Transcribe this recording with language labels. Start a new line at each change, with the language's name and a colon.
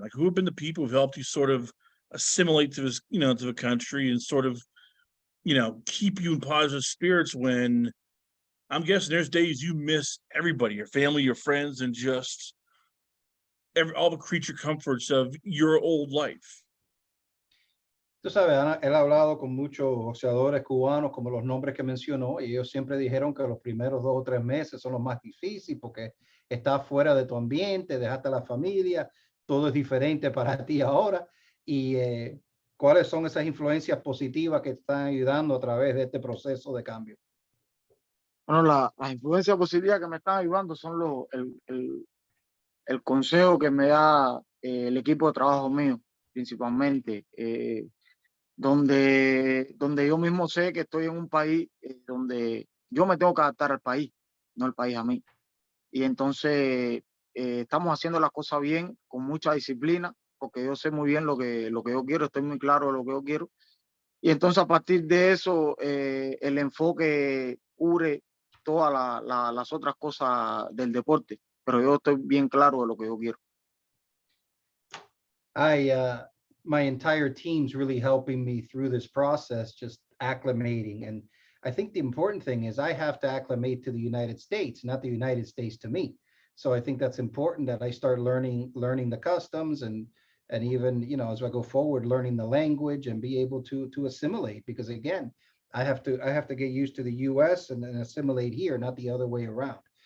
English: Like, who have been the people who've helped you sort of assimilate to this, to the country, and sort of, keep you in positive spirits when I'm guessing there's days you miss everybody, your family, your friends, and just all the creature comforts of your old life?
Spanish: Tú sabes, él ha hablado con muchos boxeadores cubanos, como los nombres que mencionó, y ellos siempre dijeron que los primeros 2 o 3 meses son los más difíciles porque estás fuera de tu ambiente, dejaste a la familia, todo es diferente para ti ahora. Y ¿cuáles son esas influencias positivas que están ayudando a través de este proceso de cambio? Bueno, las influencias positivas que me están ayudando son el consejo que me da el equipo de trabajo mío, principalmente, donde yo mismo sé que estoy en un país donde yo me tengo que adaptar al país, no el país a mí. Y entonces estamos haciendo las cosas bien, con mucha disciplina, porque yo sé muy bien lo que yo quiero, estoy muy claro de lo que yo quiero. Y entonces a partir de eso, el enfoque cubre todas las otras cosas del deporte, pero yo estoy bien claro de lo que yo quiero.
English: My entire team's really helping me through this process, just acclimating. And I think the important thing is I have to acclimate to the United States, not the United States to me. So I think that's important that I start learning the customs and even, as I go forward, learning the language and be able to assimilate, because again, I have to get used to the US and then assimilate here, not the other way around.